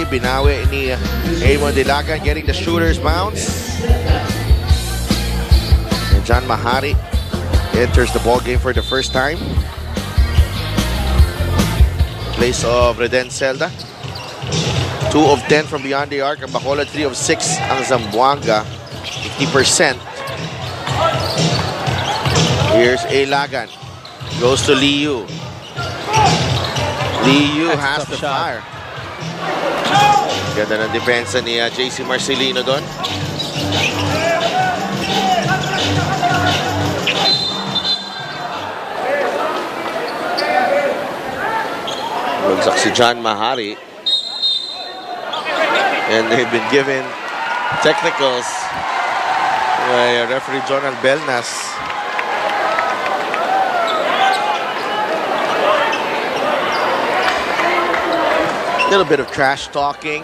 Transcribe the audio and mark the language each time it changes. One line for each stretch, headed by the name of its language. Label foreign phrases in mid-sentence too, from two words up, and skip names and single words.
Filipino: Binawi ni
English: Raymond Ilagan getting the shooter's bounce. And John Mahari enters the ball game for the first time. In place of Reden Zelda. 2 of 10 from beyond the arc.
Filipino: Ang Bacolod 3 of 6 ang Zamboanga. 50%.
English: Here's Ilagan. Goes to Liu. Liu has to fire.
Filipino: Ganda ng depensa ni JC Marcelino doon. Bagsak si John Mahari.
English: And they've been given technicals by referee John Albelnas. A little bit of trash talking.